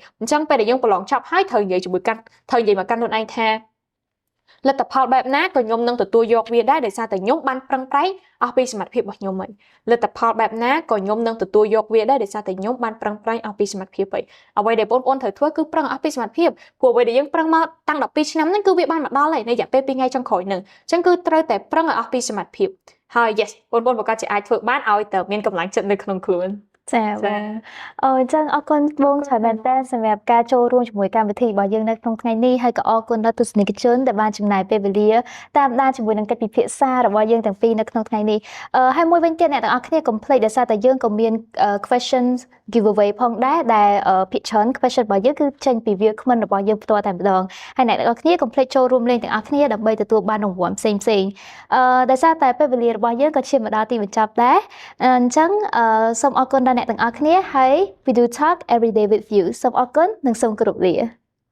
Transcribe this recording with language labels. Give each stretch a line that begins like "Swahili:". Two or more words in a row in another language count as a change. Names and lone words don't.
Khmer: អញ្ចឹងពេលដែលយើងប្រឡងចប់ហើយត្រូវនិយាយជាមួយកាន់ត្រូវនិយាយមកកាន់ខ្លួនឯងថាលទ្ធផលបែបណាក៏ខ្ញុំនឹងទទួលយកវាដែរដោយសារតែខ្ញុំបានប្រឹងប្រែងអស់ពីសមត្ថភាពរបស់ខ្ញុំហើយលទ្ធផលបែបណាក៏ខ្ញុំនឹងទទួលយកវាដែរដោយសារតែខ្ញុំបានប្រឹងប្រែងអស់ពីសមត្ថភាពហើយអ្វីដែលបងប្អូនត្រូវធ្វើគឺប្រឹងអស់ពីសមត្ថភាពព្រោះអ្វីដែលយើងប្រឹងមកតាំង12ឆ្នាំហ្នឹងគឺវាបានមកដល់ហើយនៅរយៈពេល2ថ្ងៃចុងក្រោយហ្នឹងអញ្ចឹងគឺត្រូវតែប្រឹងឲ្យអស់ពីសមត្ថភាពហើយ yes បងប្អូនប្រកាសជាអាចធ្វើបានឲ្យតែមានកម្លាំងចិត្តនៅក្នុងខ្លួន ចាបងអញ្ចឹងអរគុណបងច្រើនមែនតើសម្រាប់ការចូលរួមជាមួយកម្មវិធីរបស់យើងនៅក្នុងថ្ងៃនេះហើយក៏អរគុណដល់ទស្សនិកជន ដែលបានចំណាយពេលវេលាតាមដានជាមួយនឹងកិច្ចពិភាក្សារបស់យើងទាំងពីរនៅក្នុងថ្ងៃនេះហើយមួយវិញទៀតអ្នកទាំងអស់គ្នាកុំភ្លេចដោយសារតែយើងក៏មាន
English: questions giveaway
Khmer: ផងដែរដែលភាគច្រើន question របស់យើងគឺចេញពីវាគ្មិនរបស់យើងផ្ទាល់តែម្ដងហើយអ្នកទាំងអស់គ្នាកុំភ្លេចចូលរួមលេងទាំងអស់គ្នាដើម្បីទទួលបានរង្វាន់ផ្សេងដោយសារតែពេលវេលារបស់យើងក៏ឈានមកដល់ទីបញ្ចប់ដែរអញ្ចឹងសូមអរគុណដល់អ្នកទាំងអស់គ្នាហើយ
English: we do talk every day with you
Khmer: សូមអរគុណនិងសូមគោរពលា